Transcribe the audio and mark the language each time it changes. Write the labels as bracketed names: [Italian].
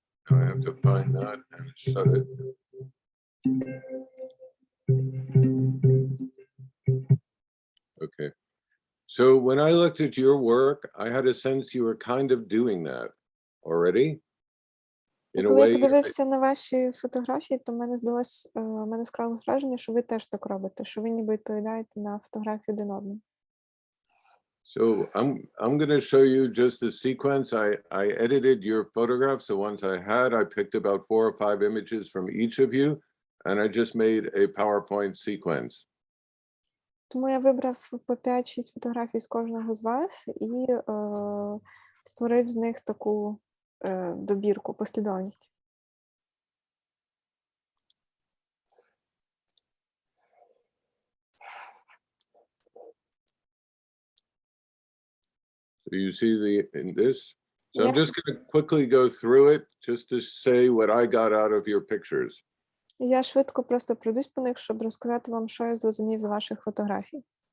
[English] Now I have to find that and shut it. Okay. So when I looked at your work, I had a sense you were kind of doing that already. [Ukrainian] Коли я подивився на ваші фотографії, то мене склалось враження, що ви теж так робите, що ви ніби відповідаєте на фотографію один одному. [English] So I'm going to show you just a sequence. I edited your photographs, the ones I had. I picked about 4 or 5 images from each of you, and I just made a PowerPoint sequence. [Ukrainian] Тому я вибрав по 5-6 фотографій з кожного з вас і створив з них таку добірку, послідовність. [English] So you see this? So I'm just going to quickly go through it just to say what I got out of your pictures. [Ukrainian] Я швидко просто пройдусь по них, щоб розказати вам, що я зрозумів з ваших фотографій.